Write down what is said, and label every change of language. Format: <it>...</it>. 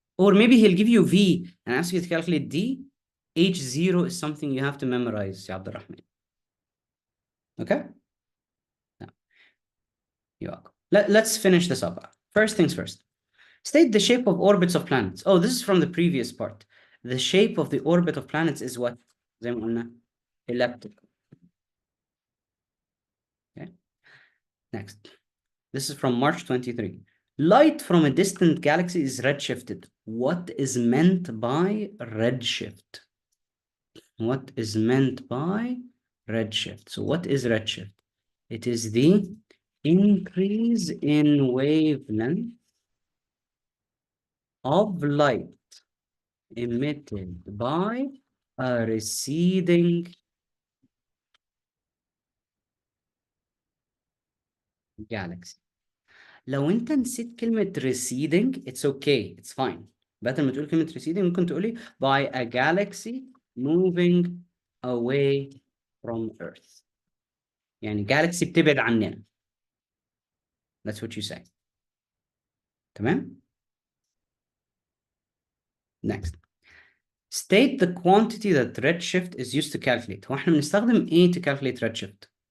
<en>Or maybe he'll give you V and ask you to calculate D. H0 is something you have to memorize, يا عبد الرحمن. Okay? No. You're welcome. Let's finish this up. First things first. State the shape of orbits of planets. Oh, this is from the previous part. The shape of the orbit of planets is what?</en> <ar>زي ما قلنا, elliptical.</ar> <en>Okay. Next. This is from March 23. Light from a distant galaxy is redshifted. What is meant by redshift? What is meant by redshift? So what is redshift? It is the increase in wavelength of light emitted by a receding galaxy.</en> <ar>لو انت نسيت كلمة receding,</ar> <en>it's okay, it's fine.</en> <ar>بدل ما تقول كلمة receding ممكن تقولي</ar> <en>by a galaxy moving away from Earth.</en> <ar>يعني galaxy بتبعد عننا.</ar> <en>That's what you say.</en> <ar>تمام؟</ar> <en>Next. State the quantity that redshift is used to calculate.</en> <ar>هو احنا بنستخدم ايه</ar> <en>to calculate redshift?</en>